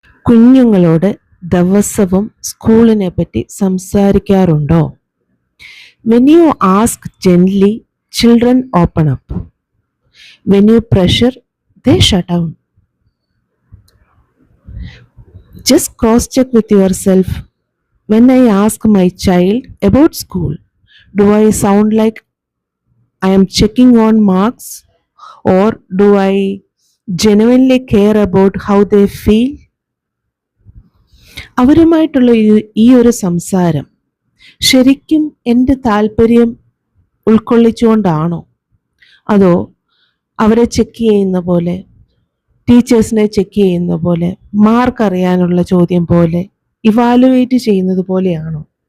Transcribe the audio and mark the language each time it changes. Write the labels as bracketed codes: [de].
[ml] കുഞ്ഞുങ്ങളോട് ദിവസവും സ്കൂളിനെ പറ്റി സംസാരിക്കാറുണ്ടോ? [en] When you ask gently, children open up. When you pressure, they shut down. Just cross check with yourself. When I ask my child about school, do I sound like I am checking on marks, or do I genuinely care about how they feel? [ml] അവരുമായിട്ടുള്ള ഈ ഒരു സംസാരം ശരിക്കും എൻ്റെ താല്പര്യം ഉൾക്കൊള്ളിച്ചുകൊണ്ടാണോ, അതോ അവരെ check ചെയ്യുന്ന പോലെ, ടീച്ചേഴ്സിനെ ചെക്ക് ചെയ്യുന്ന പോലെ, മാർക്ക് അറിയാനുള്ള ചോദ്യം പോലെ, ഇവാലുവേറ്റ് ചെയ്യുന്നത് പോലെയാണോ?